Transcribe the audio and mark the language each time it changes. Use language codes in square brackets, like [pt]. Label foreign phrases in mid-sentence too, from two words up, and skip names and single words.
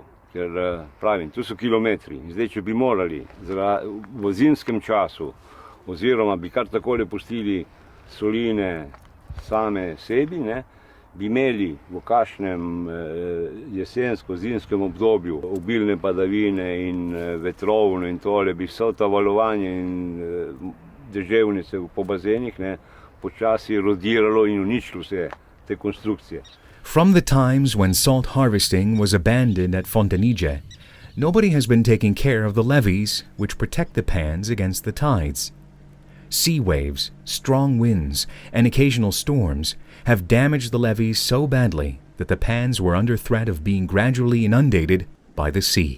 [sl] Ker pravim, tu so kilometri in zdaj, če bi morali v zimskem času oziroma bi kar takole pustili soline same sebi, bi imeli v kakšnem jesensko-zimskem obdobju obilne padavine in vetrovno in tole, bi vso ta valovanje in deževnice po bazenih počasi erodiralo in uničilo vse te konstrukcije. [en] From the times when salt harvesting was abandoned at Fontanije, nobody has been taking care of the levees which protect the pans against the tides. Sea waves, strong winds, and occasional storms have damaged the levees so badly that the pans were under threat of being gradually inundated by the sea.